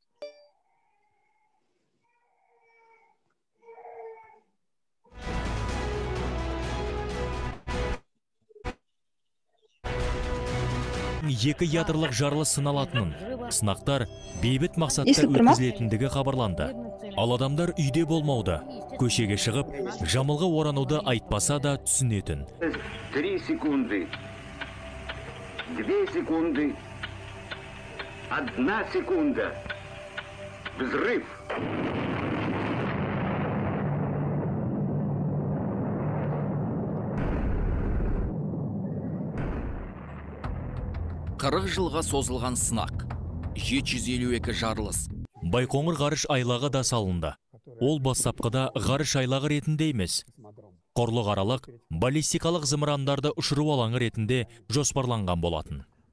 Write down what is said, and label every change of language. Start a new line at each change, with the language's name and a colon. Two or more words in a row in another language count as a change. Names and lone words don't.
Kazakh: Екі ядролық жарылыс сыналатынын, сынақтар бейбіт мақсатта өткізілетіндігі хабарланды. Ал адамдар үйде болмауды, көшеге шығып, жамылғы орануды айтпаса да түсінетін.
Russian: 3 секунды, 2 секунды, 1 секунда. Взрыв.
Kazakh: Қырық жылға созылған сынақ, 752 жарылыс. Байқоңыр ғарыш айлағы да салынды. Ол бастапқыда ғарыш айлағы ретінде емес, құрлық аралық баллистикалық зымырандарды ұшыру алаңы ретінде жоспарланған болатын.